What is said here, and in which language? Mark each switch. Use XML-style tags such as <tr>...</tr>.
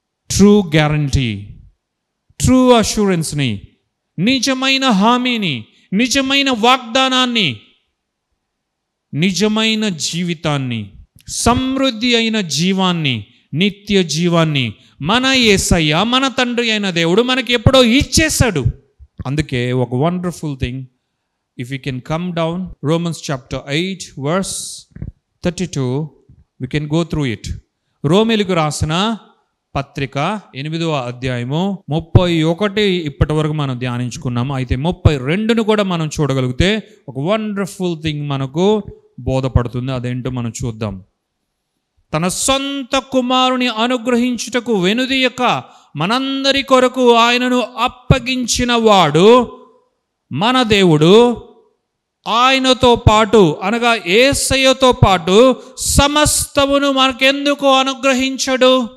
<en>true guarantee, true అష్యూరెన్స్ని,</en> <te>నిజమైన హామీని, నిజమైన వాగ్దానాన్ని, నిజమైన జీవితాన్ని, సమృద్ధి అయిన జీవాన్ని, నిత్య జీవాన్ని మన యేసయ్య, మన తండ్రి అయిన దేవుడు మనకి ఎప్పుడో ఇచ్చేశాడు. అందుకే ఒక</te> <en>Wonderful thing, if we can come down, Romans chapter 8 verse 32, we can go through it.</en> <te>రోమీయులకు రాసిన పత్రిక 8వ అధ్యాయము 31 ఇప్పటి వరకు మనం ధ్యానించుకున్నాము. అయితే 32ను కూడా మనం చూడగలిగితే ఒక</te> <en>wonderful thing</en> <te>మనకు బోధపడుతుంది. అదేంటో మనం చూద్దాం. తన సొంత కుమారుని అనుగ్రహించుటకు వెనుదీయక మనందరి కొరకు ఆయనను అప్పగించిన వాడు మన దేవుడు ఆయనతో పాటు, అనగా యేసయ్యతో పాటు సమస్తమును మనకెందుకు అనుగ్రహించడు?</te>